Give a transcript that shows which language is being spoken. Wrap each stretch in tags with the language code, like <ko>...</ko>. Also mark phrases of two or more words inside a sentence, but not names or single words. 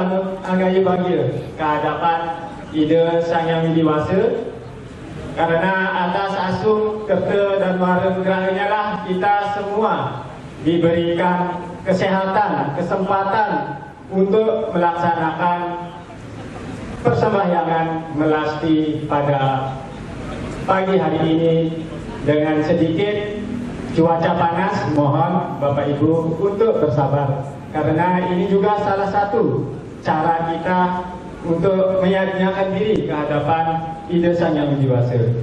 <id>anggayu bahagia ke hadapan Ida Sang Yang Widiwasa Karena atas asum, kete, dan warga lah kita semua diberikan kesehatan, kesempatan untuk melaksanakan persembahyangan melasti pada pagi hari ini dengan sedikit cuaca panas. Mohon Bapak Ibu untuk bersabar, karena ini juga salah satu cara kita untuk menyediakan diri ke hadapan Ide Sang Yang Widi Wase.</id>